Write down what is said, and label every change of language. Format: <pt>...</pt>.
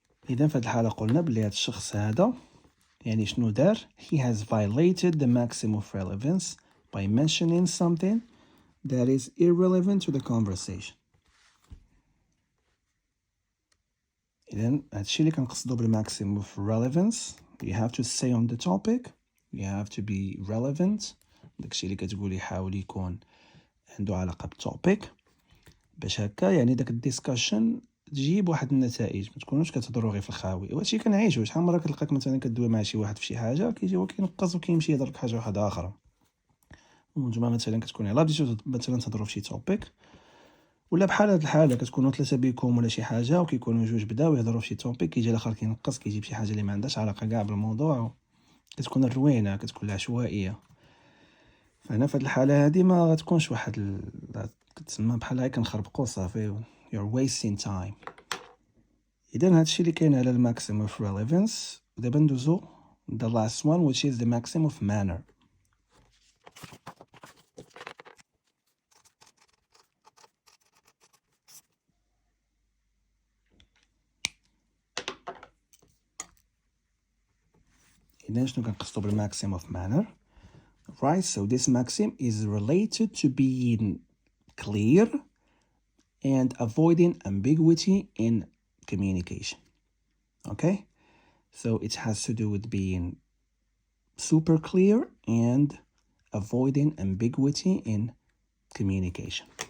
<ar>إذا في هذه الحالة قلنا بلي هذا الشخص هذا يعني شنو دار؟</ar> <en>He has violated the maximum of relevance by mentioning something that is irrelevant to the conversation.</en> <ar>إذا هادشي اللي كنقصدو بالماكسيموم of relevance.</ar> <en>You have to stay on the topic. You have to be relevant.</en> <ar>داكشي اللي كتقول يحاول يكون عنده علاقة بالتوبيك باش هكا يعني داك الديسكشن تجيب واحد النتائج، ما تكونوش كتهضروا غير في الخاوي. وهادشي كنعيشو، شحال مرة كتلقاك مثلا كدوي مع شي واحد في شي حاجة كيجي هو كينقص وكيمشي يهضر لك حاجة واحدة أخرى. ونتوما مثلا كتكون يلاه بديتو مثلا تهضروا في شي توبيك، ولا بحال هاد الحالة كتكونوا ثلاثة بكم ولا شي حاجة وكيكونوا جوج بداو يهضروا في شي توبيك، كيجي الآخر كينقص كيجيب شي حاجة اللي ما عندهاش علاقة كاع بالموضوع، كتكون الروينة كتكون العشوائية. فهنا في هاد الحالة هادي ما غتكونش واحد كتسمى بحال هاي كنخربقو صافي</ar> <en>you're wasting time.</en> <ar>إذا هادشي اللي كاين على maximum of relevance. دابا ندوزو</ar> <en>the last one which is the maximum of manner.</en> <ar>إذا شنو كنقصدو بالماكسيم of manner?</ar> <en>Right, so this maxim is related to being clear and avoiding ambiguity in communication. Okay, so it has to do with being super clear and avoiding ambiguity in communication.</en>